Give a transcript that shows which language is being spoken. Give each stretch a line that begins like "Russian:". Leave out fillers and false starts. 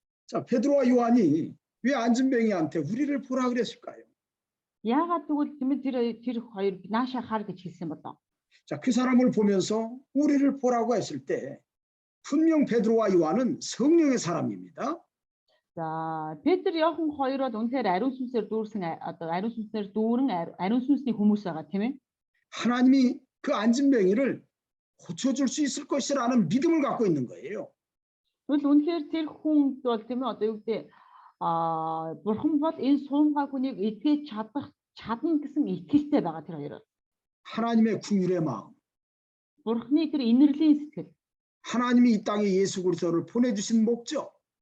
Korean: 자, 베드로와 요한이 왜 안진뱅이한테 우리를 보라 그랬을까요?
Mongolian: Яагаад тэгвэл тэр хоёр наашаа хар гэж хэлсэн болоо.
Korean: 자, 그 사람을 보면서 우리를 보라고 했을 때 분명 베드로와 요한은 성령의 사람입니다.
Mongolian: За Петр Иохан хоёр бол үнэхээр ариун сүнсээр дүүрсэн одоо ариун сүнсээр дүүрэн ариун сүнсний хүмүүс байгаа тийм ээ.
Korean: 하나님이 그 안진뱅이를 고쳐줄 수 있을 것이라는 믿음을 갖고 있는 거예요.
Mongolian: Тэгвэл үнэхээр тэр хүн бол тийм ээ одоо юу гэдэг бурхан бол энэ суумгай хүнийг эдгэж чадна гэсэн итгэлтэй байгаа тэр хоёр.
Korean: 하나님의 긍휼의 마음.
Mongolian: Бурханы тэр инэрлийн сэтгэл.
Korean: 하나님이 이 땅에 예수 그리스도를 보내주신 목적.